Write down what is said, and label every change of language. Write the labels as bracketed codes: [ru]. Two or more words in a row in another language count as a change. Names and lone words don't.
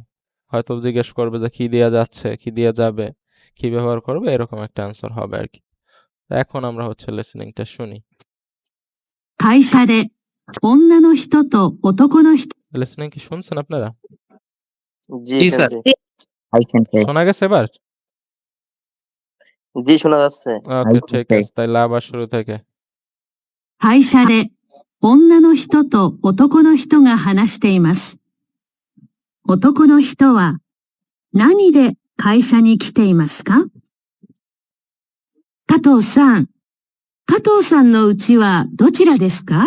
[bn] হয়তো জিজ্ঞেস করবে যে কি দেয়া যাচ্ছে, কি দেয়া যাবে, কি ব্যবহার করবে, এরকম একটা অ্যান্সার হবে আর কি। এখন আমরা হচ্ছে লিসনিংটা শুনি। লিসনিং কি শুনছেন আপনারা? জি জি, স্যার। শুনছি। [en] I can say। [bn] শোনা গেছে এবার? জি শোনা যাচ্ছে। ওকে [en] can [bn] ঠিক [en] say। [bn] আছে, তাইলে আবার শুরু থেকে। [ja] 会社で女の人と男の人が話しています。男の人は何で会社に来ていますか？加藤さん、加藤さんの家はどちらですか？